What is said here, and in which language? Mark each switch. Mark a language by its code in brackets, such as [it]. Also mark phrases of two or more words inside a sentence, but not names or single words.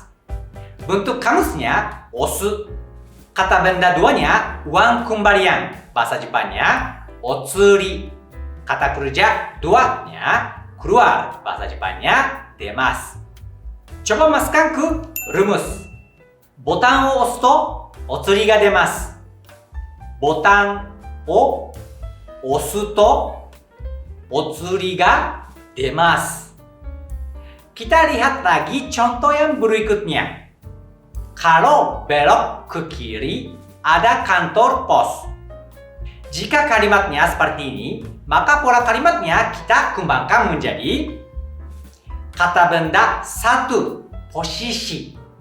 [id] Bentuk kamusnya osu. Kata benda duanya uang kembalian, bahasa Jepangnya otsuri. Kata kerja duanya keluar, bahasa Jepangnya demasu. Coba masukkan ke rumus. [ja] ボタンを押すとお釣りが出ます。ボタンを押すとお釣りが出ます。 [id] Kita lihat lagi contoh yang berikutnya. Kalau belok ke kiri, ada kantor pos. Jika kalimatnya seperti ini, maka pola kalimatnya kita kembangkan menjadi kata benda satu, posisi.